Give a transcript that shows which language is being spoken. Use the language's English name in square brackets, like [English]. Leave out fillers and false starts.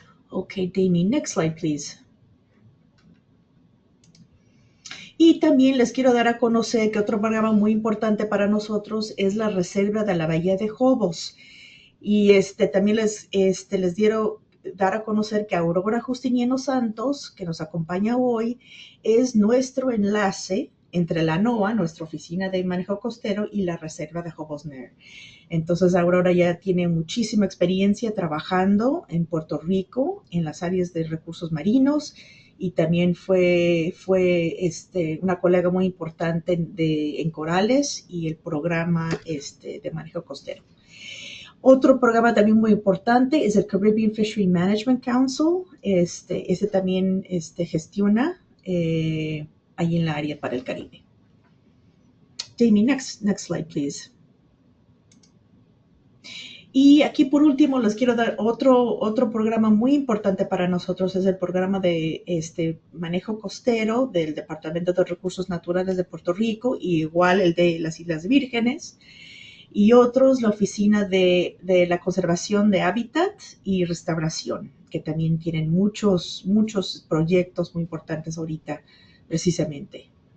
[English] Okay, Damie, next slide, please. [Spanish] Y también les quiero dar a conocer que otro programa muy importante para nosotros es la Reserva de la Bahía de Jobos. Y también les quiero dar a conocer que Aurora Justiniano Santos, que nos acompaña hoy, es nuestro enlace entre la NOAA, nuestra oficina de manejo costero, y la Reserva de Jobos NER. Entonces, Aurora ya tiene muchísima experiencia trabajando en Puerto Rico en las áreas de recursos marinos y también fue una colega muy importante en corales y el programa de manejo costero. Otro programa también muy importante es el Caribbean Fishery Management Council. Ese también gestiona ahí en la área para el Caribe. [English] Jamie, next slide, please. [Spanish] Y aquí por último les quiero dar otro programa muy importante para nosotros, es el programa de manejo costero del Departamento de Recursos Naturales de Puerto Rico, y igual el de las Islas Vírgenes, y otros la Oficina de la Conservación de Hábitat y Restauración, que también tienen muchos proyectos muy importantes ahorita precisamente.